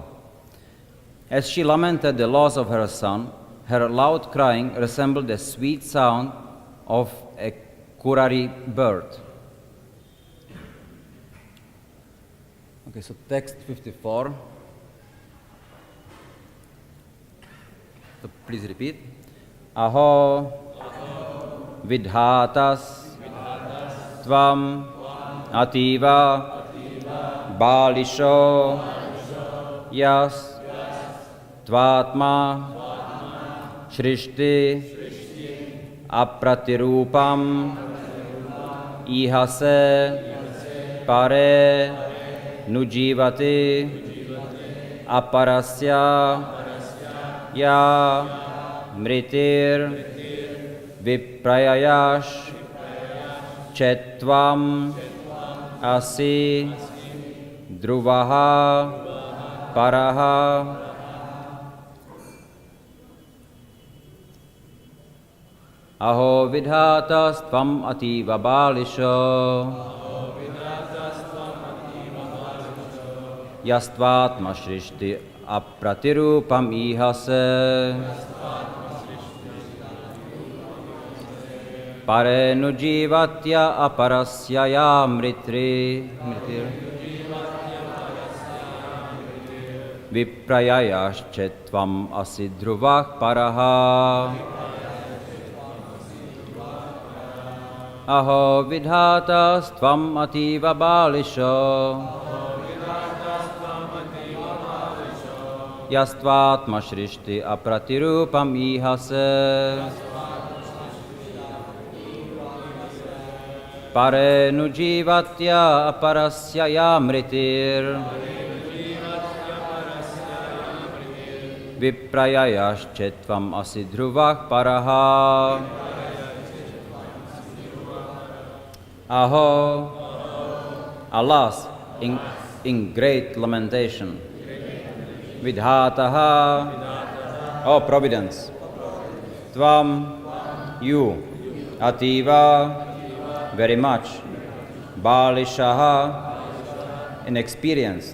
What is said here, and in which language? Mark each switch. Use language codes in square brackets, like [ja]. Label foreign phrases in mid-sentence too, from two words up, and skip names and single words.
[en] As she lamented the loss of her son, her loud crying resembled the sweet sound of a kurari bird. Okay, so text 54. So please repeat. [sa] अहो विधातस् त्वम् अतीव बालिशो यस् त्वात्म सृष्टि अप्रतिरूपम् ईहसे परे नुजीवति अपरस्य या मृतिर् विप्रययश् चेत्वम् असि ध्रुवः परः. अहो विधातस् त्वम् अतीव बालिशो यस्त्वात्म सृष्टि अप्रतिरूपम् ईहसे परे नुजीवत्य अपरस्य या मृतिर् विप्रययश् चेत्वम् असि ध्रुवः परः. अहो विधातस् त्वम् अतीव बालिशो यस्त्वात्म सृष्टि अप्रतिरूपम् ईहसे परे नुजीवत्य अपरस्य या मृतिर् विप्रययश् चेत्वम् असि ध्रुवः परः. [en] Aho, alas, in great lamentation. Vidhataha, O Providence. Tvam, you. Ativa, very much. Balishaha, inexperienced.